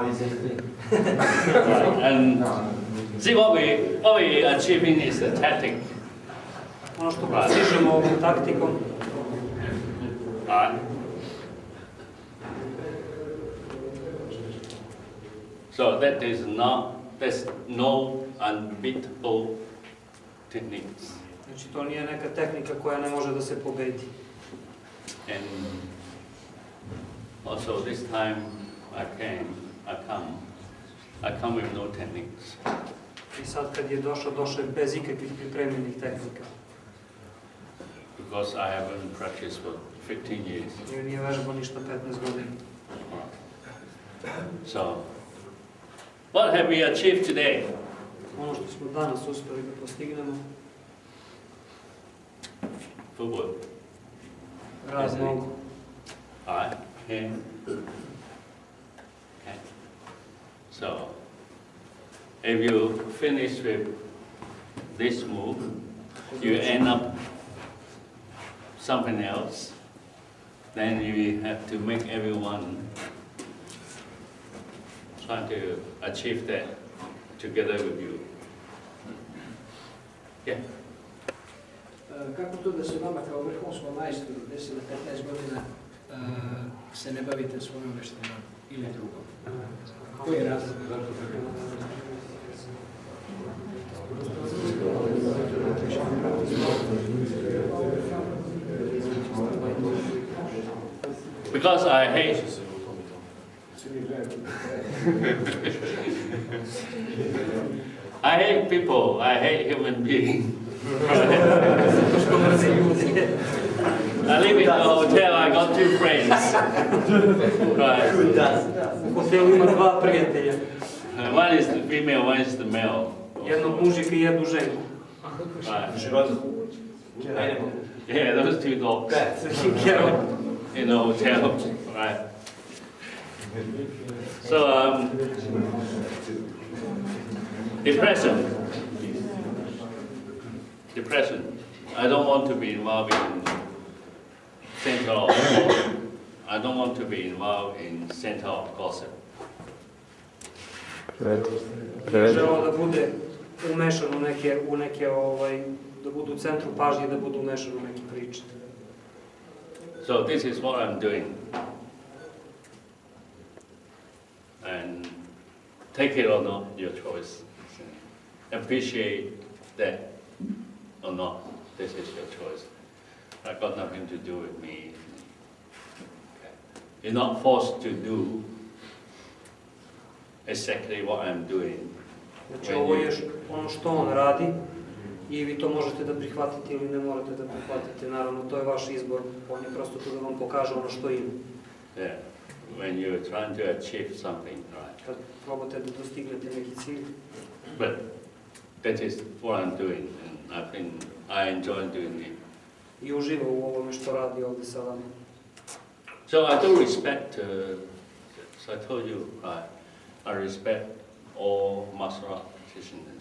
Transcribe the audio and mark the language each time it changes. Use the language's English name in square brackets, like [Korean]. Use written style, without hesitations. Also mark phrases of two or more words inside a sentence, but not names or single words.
[English] Right, and see what we achieving is the tactic. [Serbian] Ono što postižemo ovom taktikom, [English] Right. So there's no unbeatable techniques. [Serbian] znači to nije neka tehnika koja ne može da se pobedi. [English] And also this time I come with no techniques. [Serbian] I sad kad je došao je bez ikakvih pripremljenih tehnika. [English] Because I haven't practiced for 15 years. [Serbian] Jer nije vežbao ništa 15 godina. [English] So, what have we achieved today? [Serbian] Ono što smo danas uspeli da postignemo, [English] Footwork. [Serbian] rad nogu. [English] Alright, okay. Okay. So, if you finish with this move, you end up something else, then you have to make everyone try to achieve that together with you. Yeah. [Serbian] Kako to da se vama kao vrhunskom majstoru 10 do 15 godina se ne bavite svojom veštinom ili drugom? Koji je razlog? [English] Because I hate people, I hate human beings. I live in a hotel, I got 2 friends. Right. [Serbian] U hotelu ima 2 prijatelja. [English] One is the female, one is the male. [Serbian] Jednog mužika i jednu ženu. [English] Right. Yeah, those 2 dogs Kjero. in a hotel. Right. So, depression. I don't want to be involved in center of I don't want to be involved in center of gossip. [Serbian] Želeo da bude umešan u neke da budu u centru pažnje, da budu umešan u neke priče. [English] So this is what I'm doing. And take it or not, your choice. Appreciate that or not, this is your choice. I've got nothing to do with me. Okay. You're not forced to do exactly what I'm doing. [Serbian] Znači ovo je ono što on radi i vi to možete da prihvatite ili ne morate da prihvatite. Naravno, to je vaš izbor. On je prosto tu da vam pokaže ono što ima. [English] Yeah. When you're trying to achieve something, right? [Serbian] Kad probate da dostignete neki cilj. [English] But that is what I'm doing, and I think I enjoy doing it. [Serbian] I uživa u ovome što radi ovde sa vama. [English] So I do respect, as I told you, I respect all martial art practitioners.